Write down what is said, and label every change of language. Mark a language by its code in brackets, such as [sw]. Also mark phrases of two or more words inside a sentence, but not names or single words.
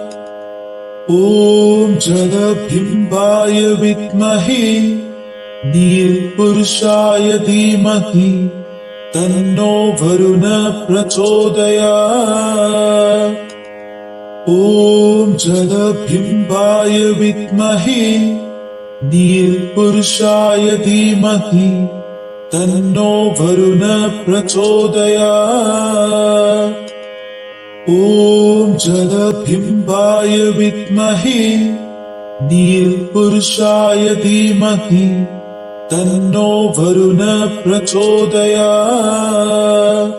[sa] ഓം ജലബിംബായ വിദ്മഹേ നീൽപുരുഷായ ധീമഹി തന്നോ വരുണ പ്രചോദയാത്. ഓം ജലബിംബായ വിദ്മഹേ നീൽപുരുഷായ ധീമഹി तन्नो वरुण प्रचोदयात्। ॐ जलबिम्बाय विद्महे नीलपुरुषाय धीमहि तन्नो वरुण प्रचोदयात्।